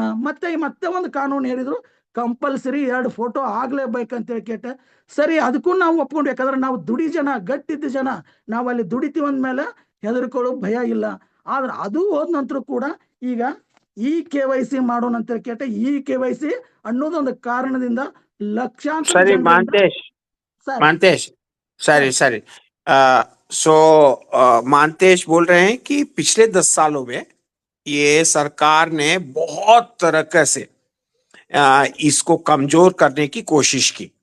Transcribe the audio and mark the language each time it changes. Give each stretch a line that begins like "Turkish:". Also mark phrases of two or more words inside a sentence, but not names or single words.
Kannada: ಮತ್ತೆ ಒಂದು ಕಾನೂನು ಹೇಳಿದ್ರು, ಕಂಪಲ್ಸರಿ 2 ಫೋಟೋ ಆಗ್ಲೇಬೇಕಂತ ಹೇಳ್ಕೆಟೆ. ಸರಿ, ಅದಕ್ಕೂ ನಾವು ಒಪ್ಕೊಂಡು. ಯಾಕಂದ್ರೆ ನಾವು ಗಟ್ಟಿದ್ದ ಜನ, ನಾವು ಅಲ್ಲಿ ದುಡಿತೀವಿ ಅಂದ್ಮೇಲೆ ಹೆದರ್ಕೊಳ್ಳೋ ಭಯ ಇಲ್ಲ. ಆದ್ರೆ ಅದು ಹೋದ ನಂತರ ಕೂಡ ಈಗ KYC ಮಾಡೋಣ ಅಂತ ಕೇಟ. KYC ಅನ್ನೋದೊಂದು ಕಾರಣದಿಂದ ಲಕ್ಷಾಂತರ
Hindi: सॉरी मानतेश सॉरी सो मानतेश बोल रहे हैं कि पिछले 10 सालों में ये सरकार ने बहुत तरह से इसको कमजोर करने की कोशिश की।